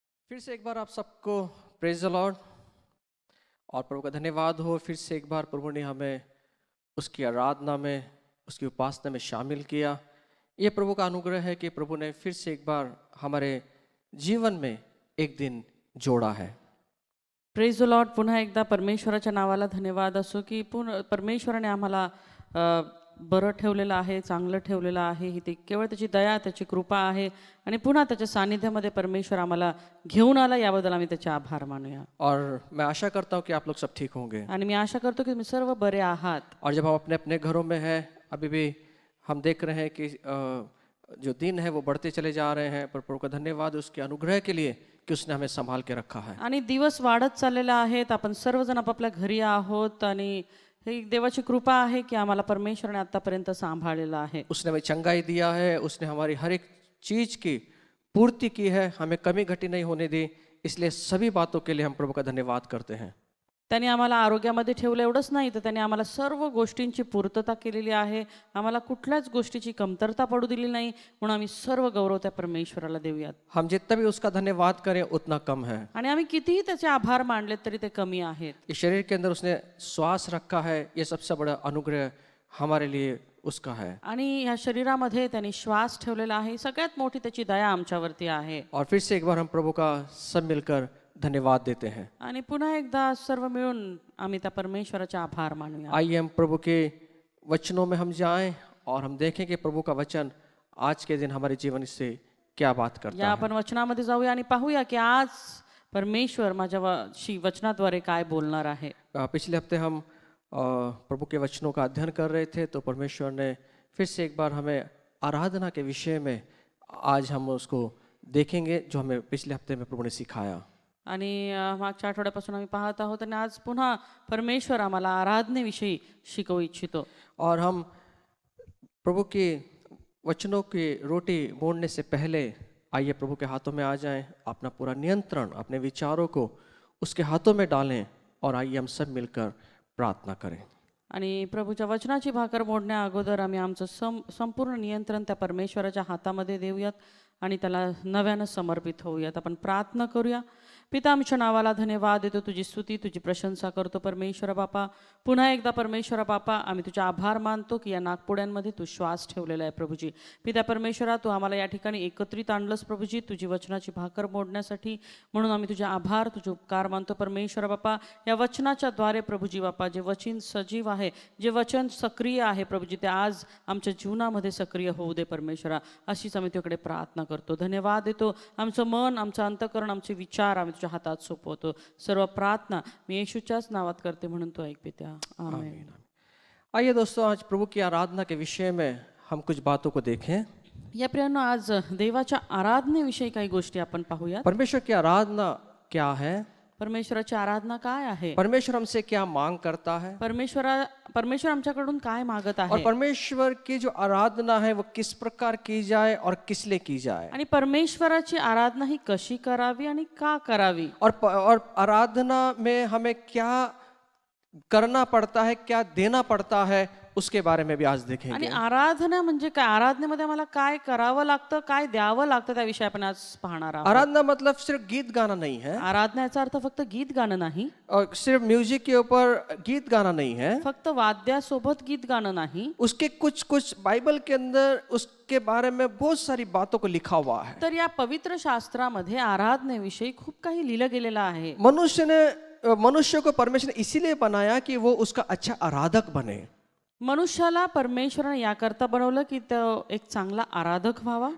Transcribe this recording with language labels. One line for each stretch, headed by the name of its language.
Hindi: फिर से एक बार आप सबको
English: praise the lord
Hindi: और प्रभु का धन्यवाद हो. फिर से एक बार प्रभु ने हमें उसकी आराधना में, उसकी उपासना में शामिल किया. ये प्रभु का अनुग्रह है कि प्रभु ने फिर से एक बार हमारे जीवन में एक दिन जोड़ा है.
English: Praise the lord.
Marathi: पुन्हा एकदा परमेश्वराच्या नावाला धन्यवाद असो की परमेश्वराने आम्हाला बरं ठेवलेलं आहे, चांगलं ठेवलेलं आहे. ही ती केवळ त्याची दया, त्याची कृपा आहे आणि पुन्हा त्याच्या सानिध्यामध्ये परमेश्वर आम्हाला घेऊन आला, याबद्दल आम्ही त्याचे आभार मानूया.
Hindi: और मैं आशा करता हूँ कि आप लोग सब ठीक होंगे.
Marathi: आणि मी आशा करतो की तुम्ही सर्व बरे आहात.
Hindi: और जब हम अपने अपने घरों में हैं, अभी भी हम देख रहे हैं कि जो दिन है वो बढ़ते चले जा रहे हैं, पर प्रभु का धन्यवाद उसके अनुग्रह के लिए कि उसने हमें संभाल के रखा है.
Marathi: आणि दिवस वाढत चाललेले आहेत. आपण सर्वजण आपापल्या घरी आहोत आणि ही देवाची कृपा आहे की आम्हाला परमेश्वराने आतापर्यंत सांभाळलेलं आहे.
Hindi: उसने हमें चंगाई दिया है, उसने हमारी हर एक चीज की पूर्ति की है, हमें कमी घटी नहीं होने दी. इसलिए सभी बातों के लिए हम प्रभु का धन्यवाद करते हैं.
Marathi: त्याने आम्हाला आरोग्यामध्ये ठेवलं एवढंच नाही, तर त्याने आम्हाला सर्व गोष्टींची पूर्तता केलेली आहे. आम्हाला कुठल्याच गोष्टीची कमतरता पडू दिली नाही, म्हणून आम्ही सर्व गौरव त्या परमेश्वराला देऊयात.
Hindi: हम जितना भी उसका धन्यवाद करें उतना कम है.
Marathi: आणि आम्ही कितीही त्याचे आभार मानले तरी ते कमी आहेत.
Hindi: इस शरीर के अंदर उसने श्वास रखा है, ये सबसे बड़ा अनुग्रह हमारे लिए उसका है.
Marathi: आणि ह्या शरीरामध्ये त्यांनी श्वास ठेवलेला आहे, सगळ्यात मोठी त्याची दया आमच्यावरती आहे.
Hindi: और फिर से एक बार हम प्रभु का सब मिलकर धन्यवाद देते हैं.
Marathi: आणि पुन्हा एकदा सर्व मिळून आम्ही त्या परमेश्वराचे आभार मानूया.
Hindi: आइए हम प्रभु के वचनों में हम जाएं और हम देखें कि प्रभु का वचन आज के दिन हमारे जीवन से क्या बात करता
Marathi: या
Hindi: है.
Marathi: आपण वचनामध्ये जाऊया आणि पाहूया की आज परमेश्वर माझ्याशी वचनाद्वारे काय बोलणार आहे.
Hindi: पिछले हफ्ते हम प्रभु के वचनों का अध्ययन कर रहे थे, तो परमेश्वर ने फिर से एक बार हमें आराधना के विषय में आज हम उसको देखेंगे जो हमें पिछले हफ्ते में प्रभु ने सिखाया.
Marathi: आणि मागच्या आठवड्यापासून आम्ही पाहत आहोत आणि आज पुन्हा परमेश्वर आम्हाला आराधनेविषयी शिकवू इच्छितो.
Hindi: और हम प्रभु के वचनों की रोटी मोड़ने से पहले आइए प्रभु के हाथों में आ जाएं, अपना पूरा नियंत्रण, अपने विचारों को उसके हाथों में डालें और आइए हम सब मिलकर प्रार्थना करें.
Marathi: आणि प्रभूच्या वचनाची भाकर मोडण्या अगोदर आम्ही आमचं संपूर्ण नियंत्रण त्या परमेश्वराच्या हातामध्ये देऊयात आणि त्याला नव्यानं समर्पित होऊयात. आपण प्रार्थना करूया. पिता, आमच्या नावाला धन्यवाद देतो, तुझी स्तुती, तुझी प्रशंसा करतो परमेश्वर बापा. पुन्हा एकदा परमेश्वर बापा, आम्ही तुझे आभार मानतो की या नागपुड्यांमध्ये तू श्वास ठेवलेला आहे प्रभूजी. पिता परमेश्वरा, तू आम्हाला या ठिकाणी एकत्रित आणलंस प्रभूजी तुझी वचनाची भाकर मोडण्यासाठी, म्हणून आम्ही तुझे आभार, तुझे उपकार मानतो परमेश्वर बापा. या वचनाच्या द्वारे प्रभूजी बापा, जे वचन सजीव आहे, जे वचन सक्रिय आहे प्रभूजी, ते आज आमच्या जीवनामध्ये सक्रिय होऊ दे परमेश्वरा. अशीच आम्ही तुझ्याकडे प्रार्थना करतो, धन्यवाद देतो. आमचं मन, आमचं अंतःकरण, आमचे विचार आम्ही तुझ्या हातात सोपवतो. सर्व प्रार्थना मी येशूच्याच नावात करते, म्हणून तो ऐक पित्या. आमेन.
Hindi: आइए दोस्तों, आज प्रभु की आराधना के विषय में हम कुछ बातों को देखें.
Marathi: या प्रियांनो, आज देवाच्या आराधनेविषयी काही गोष्टी आपण पाहूया.
Hindi: परमेश्वर की आराधना क्या है,
Marathi: परमेश्वराची आराधना काय आहे,
Hindi: परमेश्वर हमसे क्या मांग करता है,
Marathi: परमेश्वर आमच्याकडून काय मागत आहे,
Hindi: परमेश्वर की जो आराधना है वो किस प्रकार की जाए और किस लिए की जाए,
Marathi: आणि परमेश्वराची आराधना ही कशी करावी आणि का करावी,
Hindi: और आराधना में हमें क्या करना पड़ता है, क्या देना पड़ता है, उसके बारे में भी आज
Marathi: आणि
Hindi: देखेंगे.
Marathi: आराधना म्हणजे काय, आराधनेमध्ये आम्हाला काय करावं लागतं, काय द्यावं लागतं, त्याविषयी आपण आज पाहणार आहोत.
Hindi: आराधना मतलब सिर्फ गीत गाना नहीं है,
Marathi: आराधना याचा अर्थ फक्त गीत गाणं नाही,
Hindi: और सिर्फ म्यूजिक के ऊपर गीत गाना नहीं है,
Marathi: फक्त वाद्यासोबत गीत गाणं नाही,
Hindi: उसके कुछ बाइबल के अंदर उसके बारे में बहुत सारी बातों को लिखा हुआ है.
Marathi: तर या पवित्र शास्त्रामध्ये आराधनेविषयी खूप काही लिहिलं गेलेलं आहे.
Hindi: मनुष्य को परमेश्वर ने इसीलिए बनाया कि वो उसका अच्छा आराधक बने.
Marathi: मनुष्याला परमेश्वराने याकरता बनवलं की तो एक चांगला आराधक व्हावा.